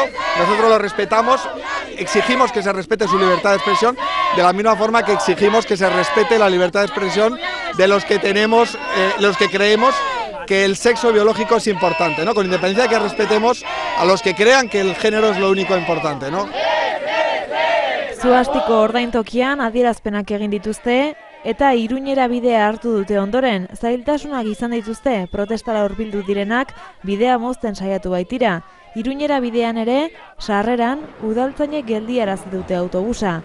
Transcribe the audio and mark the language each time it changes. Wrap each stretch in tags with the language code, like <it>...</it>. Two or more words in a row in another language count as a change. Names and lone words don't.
<es>Nosotros lo respetamos, exigimos que se respete su libertad de expresión, de la misma forma que exigimos que se respete la libertad de expresión de los que creemos que el sexo biológico es importante, ¿no? Con independencia de que respetemos a los que crean que el género es lo único importante, ¿no?</es> <eu>Zuhastiko ordaintokian adierazpenak egin dituzte eta Iruñera bidea hartu dute ondoren. Zailtasunak izan dituzte protestara hurbildu direnak bidea mozten saiatu baitira. Iruñera bidean ere, sarreran, udaltzainek geldiarazi dute autobusa.</eu>